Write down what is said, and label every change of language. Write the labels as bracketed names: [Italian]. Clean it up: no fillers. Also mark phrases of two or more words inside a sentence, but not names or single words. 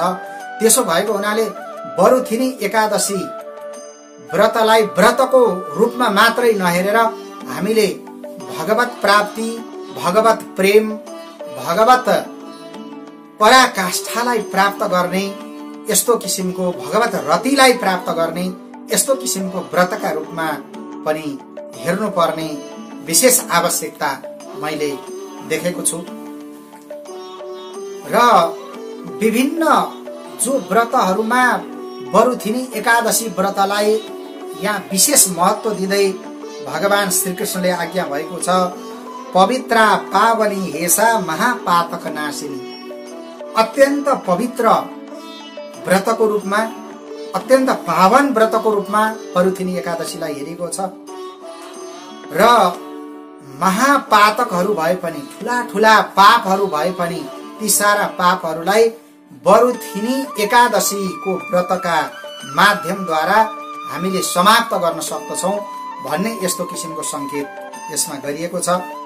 [Nepali] त्यसो भएको हुनाले बरुथिनी एकादशी व्रतलाई व्रतको रूपमा मात्रै नहेरेर हामीले भगवत प्राप्ति, भगवत प्रेम, भगवत पराकाष्ठालाई प्राप्त गर्ने यस्तो किसिमको भगवत रतिलाई प्राप्त गर्ने यस्तो किसिमको व्रतका रूपमा पनि हेर्नुपर्ने विशेष आवश्यकता मैले देखेको छु। र विभिन्न जो व्रतहरूमा बरुथिनी एकादशी व्रतलाई यहाँ विशेष महत्व दिँदै भगवान श्रीकृष्णले आज्ञा भएको छ, [Sanskrit] पवित्रा पावनी हेसा महापातक नाशिनी। [Nepali] अत्यन्त पवित्र व्रतको रूपमा, अत्यन्त पावन व्रतको रूपमा बरुथिनी एकादशीलाई हेरेको छ र महापातकहरू भए पनि, ठूला ठूला पापहरू भए पनि ती सारा पापहरूलाई बरुथिनी एकादशीको व्रतका माध्यमद्वारा हामीले समाप्त गर्न सक्दछौं भन्ने यस्तो किसिमको संकेत यसमा गरिएको छ।